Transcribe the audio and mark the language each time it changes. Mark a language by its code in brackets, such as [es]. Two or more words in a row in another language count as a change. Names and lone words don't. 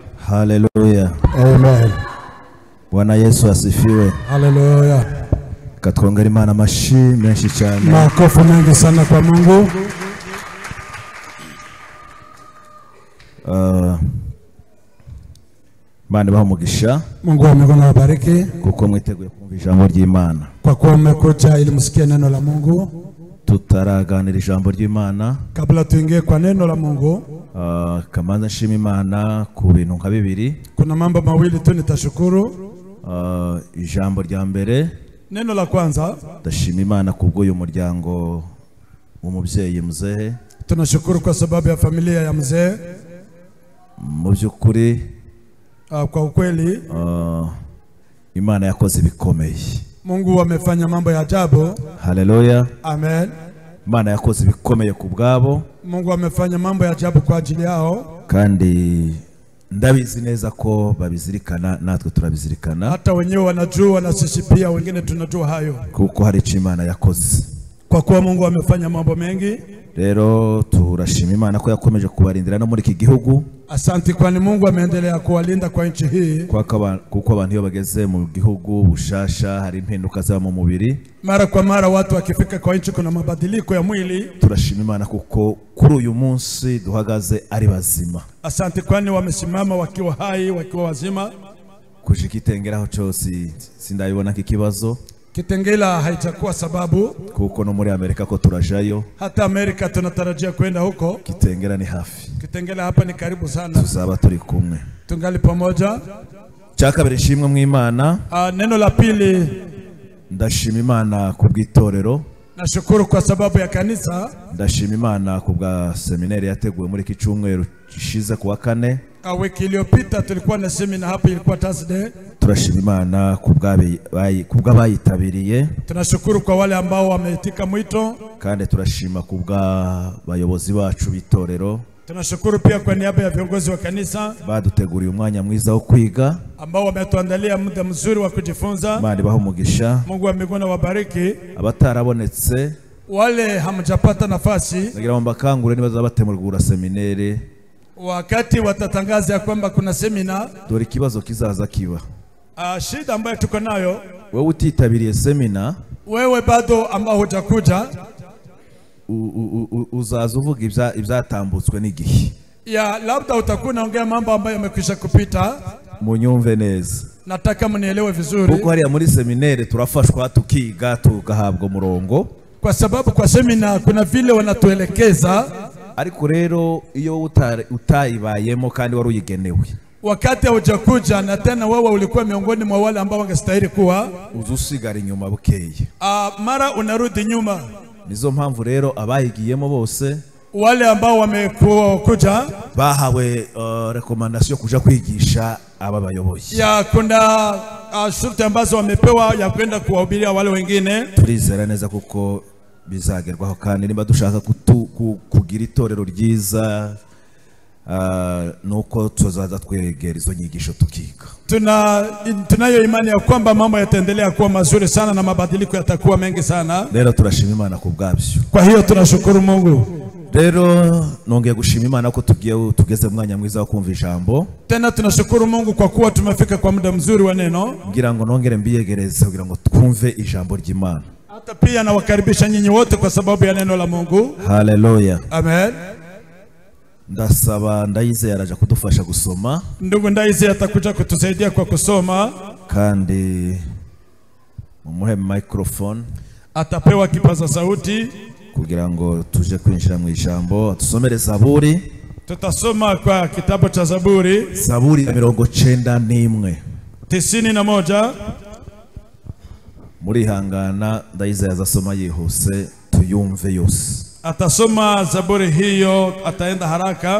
[sw] Hallelujah. Amen. Bwana Yesu asifiwe. Hallelujah. [rw] Katwongera Imana amashi menshi cyane. [sw] Makofi mengi sana kwa Mungu. [rw] Bande bamugisha. [sw] Mungu amekuwa awabariki [rw] Kuko mwiteguye kumva ijambo ry'Imana. [sw] kwa kuwa mmekuja ili msikie neno la Mungu. [rw] Tutaraganira ijambo ry'Imana. [sw] Kabla tuingie kwa neno la Mungu, [rw] kamanza nshima Imana ku bintu nka bibiri. [sw] kuna mambo mawili tu nitashukuru. [rw] Ijambo rya mbere, [sw] Neno la kwanza, [rw] ndashima Imana kubw'uyu muryango w'umubyeyi muzehe. [sw] tunashukuru kwa sababu ya familia ya mzee. [rw] Mu by'ukuri [sw] Kwa ukweli [rw] Imana yakoze ibikomeye. [sw] Mungu amefanya mambo ya ajabu. Haleluya. Amen. [rw] Imana yakoze ibikomeye ku bwabo. [sw] Mungu amefanya mambo ya ajabu kwa ajili yao. [rw] Kandi ndabizi neza ko babizirikana, natwe turabizirikana. [sw] Hata wenyewe wanajua na sisi pia wengine tunajua hayo. [rw] Kuko hari icyo Imana yakoze. [sw] Kwa kuwa Mungu amefanya mambo mengi. [rw] Rero turashima Imana ko yakomeje kubarindira no muri iki gihugu. [sw] Asante kwani Mungu ameendelea kuwalinda kwa nchi hii. [rw] Kuko abantu iyo bageze mu gihugu bushasha hari impinduka za mu mubiri. [sw] Mara kwa mara watu wakifika kwa nchi kuna mabadiliko ya mwili. [rw] Turashima Imana kuko kuri uyu munsi duhagaze ari bazima. [sw] Asante kwani wamesimama wakiwa hai, wakiwa wazima. [rw] Kujikitengeraho cyose sindabibona kikibazo. [sw] Kitengela haitakuwa sababu. [rw] Kuko no muri Amerika ko turajayo. [sw] Hata Amerika tunatarajia kwenda huko. [rw] Kitengela ni hafi. [sw] Kitengela hapa ni karibu sana. [rw] Tuzaba turi kumwe. [sw] Tungali pamoja. [rw] Cyakabiri shimwe mu Imana. [sw] Neno la pili, [rw] ndashima Imana kubw'itorero. [sw] Nashukuru kwa sababu ya kanisa. [rw] Ndashima Imana kubwa seminari yateguwe muri iki cyumweru gishize kuwa kane. [sw] Wiki iliyopita tulikuwa na semina hapa, ilikuwa Thursday. [rw] Turashima Imana kubw'abayitabiriye. [sw] Tunashukuru kwa wale ambao wameitika mwito. [rw] Kandi turashima kubw'abayobozi bacu b'itorero. [sw] Tunashukuru pia kwa niaba ya viongozi wa kanisa [rw] baduteguriye umwanya mwiza wo kwiga, [sw] ambao wametuandalia muda mzuri wa kujifunza. [rw] Imana ibahe umugisha. [sw] Mungu amekuwa wabariki. [rw] Abatarabonetse, [sw] wale hamjapata nafasi, [rw] nagira ngo mbakangure nibaza batemurgura seminari, [sw] wakati watatangaza kwamba kuna semina, [rw] dore ikibazo kizaza kiba. [sw] Shida ambayo tuko nayo, [rw] wewe utitabiriye semina, [sw] wewe bado ambao hujakuja, [rw] uzaza uvuga ibyatambutswe n'igihe. [sw] Ya labda utakuwa unaongea mambo ambayo yamekwisha kupita. [rw] Munyumve neza. [sw] Nataka mnielewe vizuri. [rw] Kuko hariya muri seminari turafashwa tukiga tugahabwa murongo. [sw] Kwa sababu kwa semina kuna vile wanatuelekeza. [rw] Ariko rero iyo utayibayemo kandi wari uyigenewe, [sw] wakati hujakuja na tena wewe ulikuwa miongoni mwa wale ambao wangestahili kuwa, [rw] uzusigara inyuma bukeye. [sw] Mara unarudi nyuma. [rw] Nizo mpamvu rero abayigiyemo bose, [sw] wale ambao wamekuja [rw] bahawe recommendation kuja kwigisha aba bayobozi. [sw] Ya kuna shurti ambazo wamepewa ya kwenda kuwahubiria wale wengine. [rw] Turizera neza kuko bizagerwaho, kandi niba dushaka kugira itorero ryiza, nuko tuzaza twegera izo nyigisho tukiga. [sw] Tunayo imani ya kwamba mambo yataendelea kuwa mazuri sana na mabadiliko yatakuwa mengi sana. [rw] Rero turashima Imana kubwabyo. [sw] Kwa hiyo tunashukuru Mungu. [rw] Rero nongeye gushima Imana ko tugeze mu mwanya mwiza wo kumva ijambo. [sw] Tena tunashukuru Mungu kwa kuwa tumefika kwa muda mzuri wa neno. [rw] Ngira ngo nongere mbiyegereze kugira ngo twumve ijambo ry'Imana. [sw] Hata pia nawakaribisha nyinyi wote kwa sababu ya neno la Mungu. Haleluya. Amen. [rw] Ndasaba Ndayizeye araja kudufasha gusoma. [sw] Ndugu Ndayizeye atakuja kutusaidia kwa kusoma. [rw] Kandi mumuhe microphone. [sw] Atapewa kipaza sauti [rw] kugira ngo tuje kwinjira mu ijambo. Tusomere Zaburi. [sw] Tutasoma kwa kitabu cha Zaburi. Zaburi 91. 91. [rw] Muri hangana Ndayizeye azasoma yihuse tuyumve yose. [sw] Atasoma Zaburi hiyo, ataenda haraka.